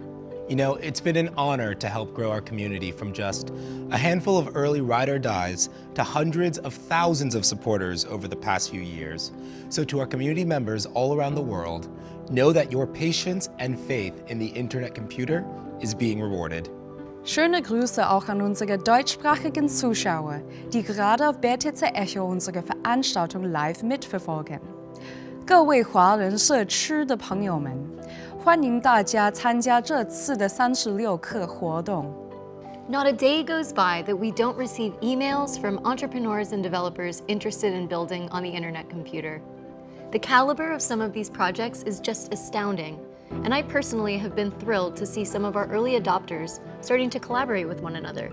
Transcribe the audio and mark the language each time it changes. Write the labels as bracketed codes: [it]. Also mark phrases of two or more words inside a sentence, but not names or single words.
[en] You know, it's been an honor to help grow our community from just a handful of early ride or dies to hundreds of thousands of supporters over the past few years. So to our community members all around the world, know that your patience and faith in the Internet Computer is being rewarded. [de] Schöne Grüße auch an unsere deutschsprachigen Zuschauer, die gerade auf BTC Echo unsere Veranstaltung live mitverfolgen. [zh] 各位华人社区的朋友们，欢迎大家参加这次的36课活动。 [en] Not a day goes by that we don't receive emails from entrepreneurs and developers interested in building on the Internet Computer. The caliber of some of these projects is just astounding, and I personally have been thrilled to see some of our early adopters starting to collaborate with one another.